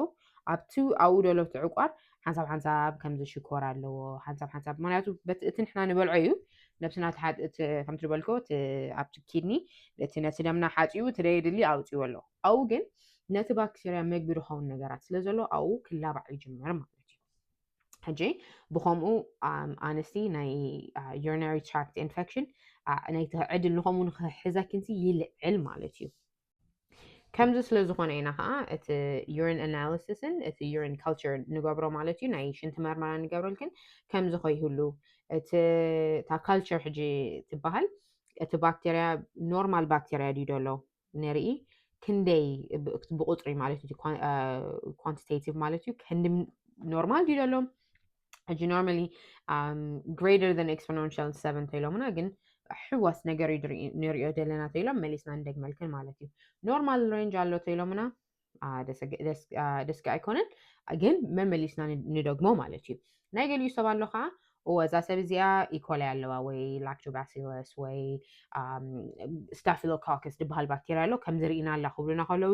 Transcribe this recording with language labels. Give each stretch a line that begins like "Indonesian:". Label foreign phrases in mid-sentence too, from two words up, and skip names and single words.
Tigrinya: ኣብቲ ኣብኡ ደሎ እቲ ዕቋር ሓንሳብ ከምዚ ሽኮር ኣለዎ ሓንሳብ ምክንያቱ እቲ ንሕና ንበልዖ እዩ ነብስና ከም ትበልኮ ኣብቲ ኪድኒ እቲ ነቲ ደምና ሓፂቡ እቲ ደየድሊ ኣውፅዎ ኣሎ ኣብኡ ግን ነቲ ባክቴርያ መግቢ ዝኸውን ነገራት ስለ ዘሎ ኣብኡ ክላባዕ ይጅምር ማለት እዩ ሕጂ ብከምኡ ኣንስቲ ናይ
English: urinary tract infection
Tigrinya: ናይቲ ዕድል ንከምኡ ንክሕዘክንሲ ይልዕል ማለት እዩ كم ስለዝኾነ ኢና ከዓ እቲ
English: urine analysis
Tigrinya: ን እቲ
English: urine culture
Tigrinya: ንገብሮ ማለት እዩ ናይ ሽንቲ መርመራ ንገብረልክን ከምዚ ኸይህሉ እቲ እታ culture ሕጂ ትበሃል እቲ ባክቴርያ ኖርማል ባክቴርያ ድዩ ደሎ ንርኢ ክንደይ ብቁፅሪ ማለት እዩ quantitative ማለት እዩ ክንዲ ኖርማል ድዩ ደሎ ሕጂ
English: normally greater than exponential
Tigrinya: 7 ተኢሎምና ግን ሕዋስ ነገር ንሪኦ ዘለና ተኢሎም መሊስና እንደግመልክን ማለት እዩ ኖርማል ሬንጅ ኣሎ ተኢሎምና ደስቂ ኣይኮነን ግን መመሊስና ንደግሞ ማለት እዩ ናይ ገሊኡ ሰብ ኣሎ ከዓ እዛ ሰብ እዚኣ ኢኮሊ ኣለዋ ወይ ላክቶባሲለስ ወይ ስታፊሎኮከስ ዝበሃል ባክቴርያ ኣሎ ከምዚ ርኢና ኣላ ክብሉና ከለዉ